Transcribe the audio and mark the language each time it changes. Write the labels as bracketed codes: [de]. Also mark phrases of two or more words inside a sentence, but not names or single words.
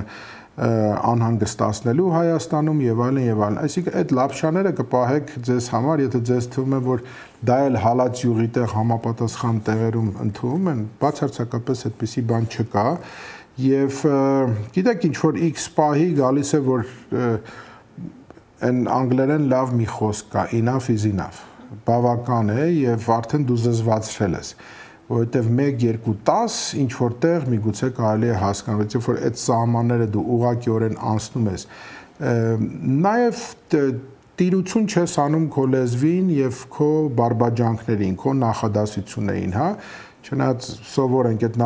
[hy] անհանգստացնելու Հայաստանում եւ այլն եւ այլն։ Այսինքն այդ լապշաները կպահեք ձեզ համար, եթե ձեզ թվում է, որ դա էլ հալած յուղի տեղ համապատասխան տեղերում ընդունվում են, բացարձակապես այդպիսի բան չկա եւ գիտեք ինչ որ X պահի գալիս է, որ այն անգլերեն լավ մի խոսք կա, [en] enough is enough, [hy] բավական է եւ արդեն դու զզվացրել ես, որովհետև 1-2-10 ինչ որտեղ միգուցե կարելի է հասկանալ, որ այդ սահմանները դու ուղղակիորեն անցնում ես։ Նաև տիրություն չես անում քո լեզվին եւ քո բարբաջանքներին, քո նախադասություններին, հա։ Չնայած սովոր ենք այդ